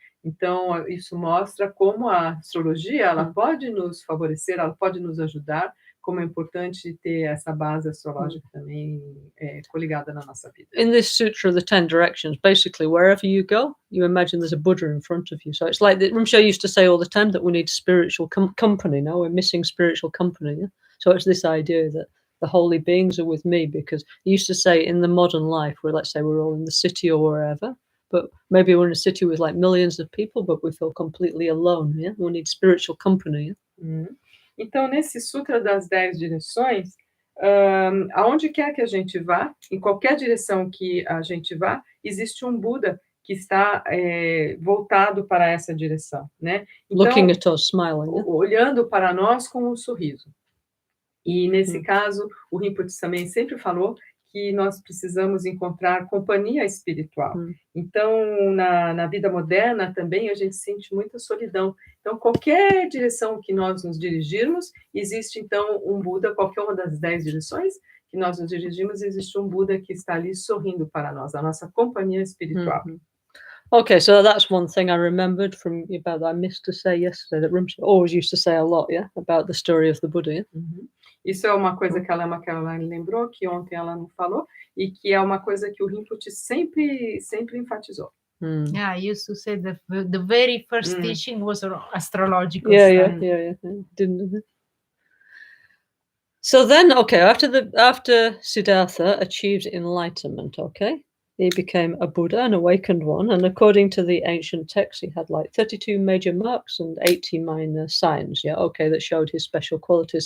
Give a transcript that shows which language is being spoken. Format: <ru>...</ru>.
<pt>Então, isso mostra como a astrologia ela pode nos favorecer, ela pode nos ajudar, como é importante ter essa base astrológica também coligada na nossa vida.</pt> <en>In this Sutra of the 10 Directions, basically, wherever you go, you imagine there's a Buddha in front of you. So it's like Rinpoche used to say all the time that we need spiritual company. Now we're missing spiritual company. Yeah? So it's this idea that the holy beings are with me, because he used to say in the modern life, where let's say we're all in the city or wherever, but maybe we're in a city with like millions of people, but we feel completely alone. Yeah, we need spiritual company. Yeah?</en> <pt>Então, nesse Sutra das 10 direções, aonde quer que a gente vá, em qualquer direção que a gente vá, existe um Buda que está voltado para essa direção, né? Então,</pt> <en>looking at us, smiling, yeah?</en> <pt>Olhando para nós com um sorriso. E nesse caso, o Rinpoche também sempre falou que nós precisamos encontrar companhia espiritual. Então, na vida moderna também a gente sente muita solidão. Então, qualquer direção que nós nos dirigirmos, existe então um Buda, qualquer uma das 10 direções que nós nos dirigimos, existe um Buda que está ali sorrindo para nós, a nossa companhia espiritual.</pt> <en>Okay, so that's one thing I remembered from about that I missed to say yesterday, that Rinpoche always used to say a lot, yeah, about the story of the Buddha. Yeah?</en> <pt>Isso é uma coisa que a Lama Caroline lembrou, que ontem ela não falou, e que é uma coisa que o Rinpoche sempre enfatizou.</pt> <en>Yeah, I used to say the very first teaching was astrological. Yeah. Didn't. So then, okay, after Siddhartha achieved enlightenment, okay, he became a Buddha, an awakened one, and according to the ancient texts, he had like 32 major marks and 80 minor signs, yeah, okay, that showed his special qualities.</en>